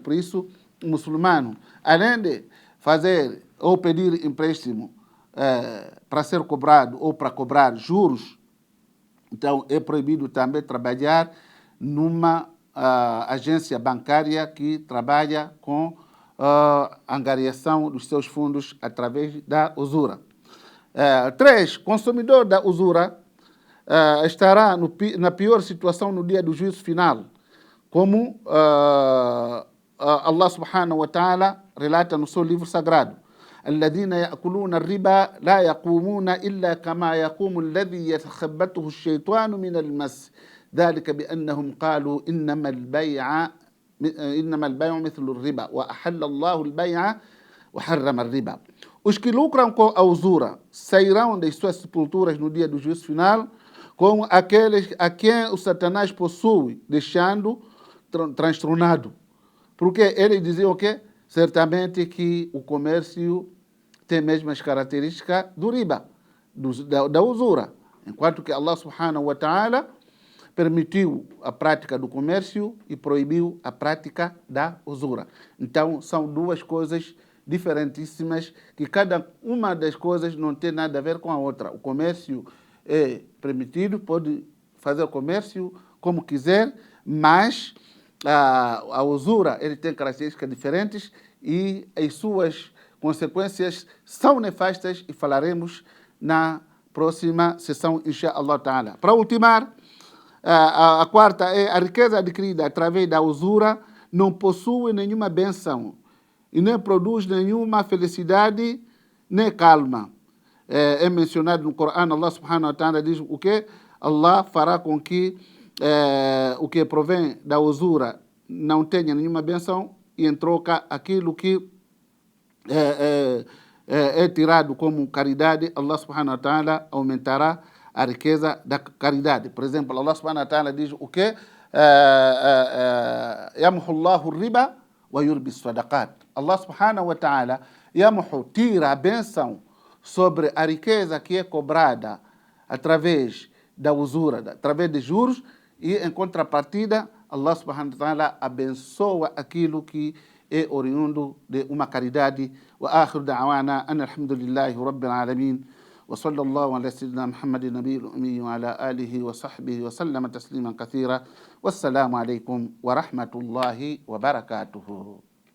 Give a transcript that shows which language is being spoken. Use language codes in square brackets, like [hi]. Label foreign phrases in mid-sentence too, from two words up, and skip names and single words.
[pt] Por isso, o muçulmano, além de fazer ou pedir empréstimo para ser cobrado ou para cobrar juros, então é proibido também trabalhar numa agência bancária que trabalha com angariação dos seus fundos através da usura. 3. Consumidor da usura estará na pior situação no dia do juízo final, como [ar] الله سبحانه وتعالى [pt] relata no seu livro sagrado: [ar] الذين يأكلون الربا لا يقومون إلا كما يقوم الذي يتخبطه الشيطان من المس ذلك بأنهم قالوا إنما البيع مثل الربا وأحل الله البيع وحرم الربا. [pt] Os que lucram com a usura sairão das suas sepulturas no dia do juízo final como aqueles a quem o Satanás possui, deixando transtornado. Porque ele dizia o quê? Certamente que o comércio tem mesmas características do riba, da usura. Enquanto que [ar] الله سبحانه وتعالى [pt] permitiu a prática do comércio e proibiu a prática da usura. Então, são duas coisas diferentíssimas, que cada uma das coisas não tem nada a ver com a outra. O comércio é permitido, pode fazer comércio como quiser, mas a usura ele tem características diferentes e as suas consequências são nefastas, e falaremos na próxima sessão, [ar] إن شاء الله تعالى. [pt] Para ultimar, a quarta é: a riqueza adquirida através da usura não possui nenhuma benção e nem produz nenhuma felicidade nem calma. É mencionado no Corão, [ar] الله سبحانه وتعالى [pt] diz o que? Allah fará com que o que provém da usura não tenha nenhuma benção, e em troca aquilo que é tirado como caridade, [ar] الله سبحانه وتعالى [pt] aumentará a riqueza da caridade. Por exemplo, [ar] الله سبحانه وتعالى [pt] diz o que? [ar] يمحق الله الربا ويربي الصدقات. الله سبحانه وتعالى [pt] tira a benção sobre a riqueza que é cobrada através da usura, através de juros, e em contrapartida [ar] الله سبحانه وتعالى [pt] abençoa aquilo que é oriundo de uma caridade. [ar] وآخر دعوانا أن الحمد لله رب العالمين وصلى الله على سيدنا محمد النبي الأمي وعلى آله وصحبه وسلم تسليما كثيرا. والسلام عليكم ورحمة الله وبركاته.